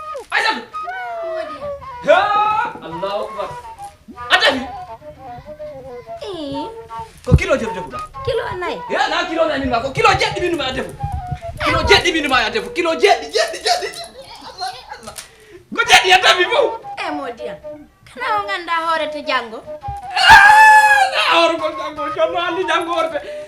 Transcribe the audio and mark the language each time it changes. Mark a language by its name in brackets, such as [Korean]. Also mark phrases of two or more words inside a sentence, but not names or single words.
[Fula] Aïssatou! Mody. Ya! [Arabic] Allahu Akbar. [Fula] A defi? Eh. Ko kilo jom defuɗa? Kilo nayi. Ya, na kilo nayi min ma, ko kilo jeɗɗi min ma a defu. Kilo jeɗɗi min ma a defu. Kilo jeɗɗi, jeɗɗi, jeɗɗi, jeɗɗi. Allah, Allah. Ko jeɗɗi a defi fof. Eh, Mody am. Kana o ganda hoore to janngo? Ah, na hoore ko janngo, jom no andi janngo hoore te.